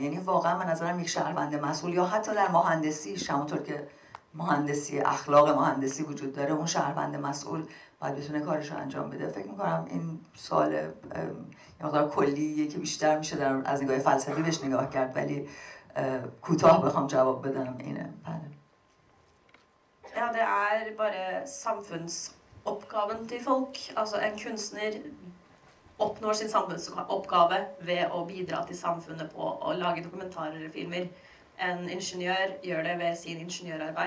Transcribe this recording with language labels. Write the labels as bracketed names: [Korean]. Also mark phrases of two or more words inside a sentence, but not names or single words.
[Persian] یعنی واقعا من نظرم یک شهروند مسئول یا حتی در مهندسیش، همونطور که مهندسی اخلاق مهندسی وجود داره، اون شهروند مسئول باید بتونه کارش رو انجام بده. فکر میکنم این سوال یه مقدار کلیه که بیشتر میشه از نگاه فلسفی بهش نگاه کرد، ولی کوتاه بخوام جواب بدم اینه. بله. [Norwegian] Ja, det bare samfunnsoppgaven til folk. Altså en kunstner oppnår sin samfunnsoppgave ved å bidra til samfunnet på å lage dokumentarer eller filmer. En ingeniør gjør det ved sin ingeniørarbeid.